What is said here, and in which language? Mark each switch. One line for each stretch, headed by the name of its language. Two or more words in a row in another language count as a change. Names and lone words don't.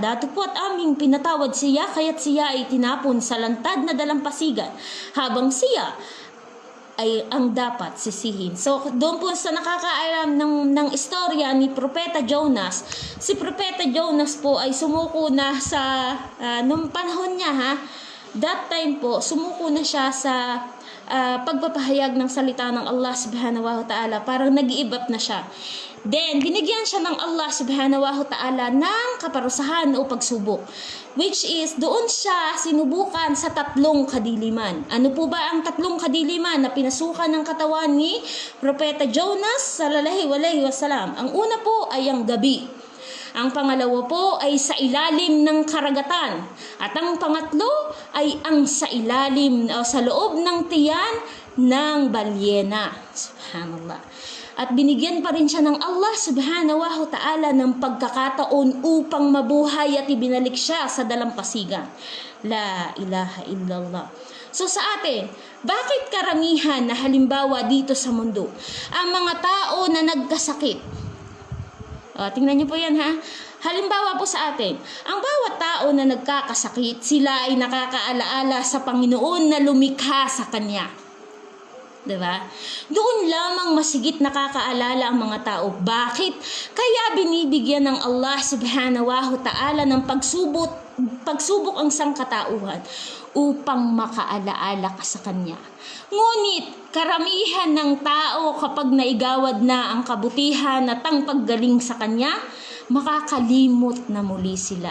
Filipino: Datapot aming pinatawad siya kaya't siya ay tinapon sa lantad na dalampasigan habang siya ay ang dapat sisihin. So, doon po sa nakakaalam ng istorya ni Propeta Jonas, si Propeta Jonas po ay sumuko na sa, nung panahon niya
English: that time
Filipino: po, sumuko na siya sa pagpapahayag ng salita ng Allah
Arabic: سبحانه وتعالى.
Filipino: Parang nag-i-give up na siya. Then, binigyan siya ng Allah
Arabic: سبحانه وتعالى
Filipino: ng kaparusahan o pagsubok.
English: Which is,
Filipino: doon siya sinubukan sa 3 kadiliman. Ano po ba ang 3 kadiliman na pinasukan ng katawan ni Propeta Jonas
Arabic: صلى الله عليه وسلم?
Filipino: Ang una po ay ang gabi. Ang pangalawa po ay sa ilalim ng karagatan. At ang pangatlo ay ang sa ilalim o sa loob ng tiyan ng balyena. Subhanallah. At binigyan pa rin siya ng Allah
Arabic: سبحانه وتعالى
Filipino: ng pagkakataon upang mabuhay at ibinalik siya sa dalampasigan.
Arabic: لا إله إلا الله.
Filipino: So sa atin, bakit karamihan na halimbawa dito sa mundo, ang mga tao na nagkasakit? Tingnan niyo po yan Halimbawa po sa atin, ang bawat tao na nagkakasakit, sila ay nakakaalaala sa Panginoon na lumikha sa Kanya. Diba? Doon lamang masigit nakakaalala ang mga tao. Bakit? Kaya binibigyan ng Allah
Arabic: سبحانه وتعالى
Filipino: ng pagsubok ang sangkatauhan upang makaalaala ka sa Kanya. Ngunit, karamihan ng tao kapag naigawad na ang kabutihan at ang paggaling sa Kanya, makakalimot na muli sila.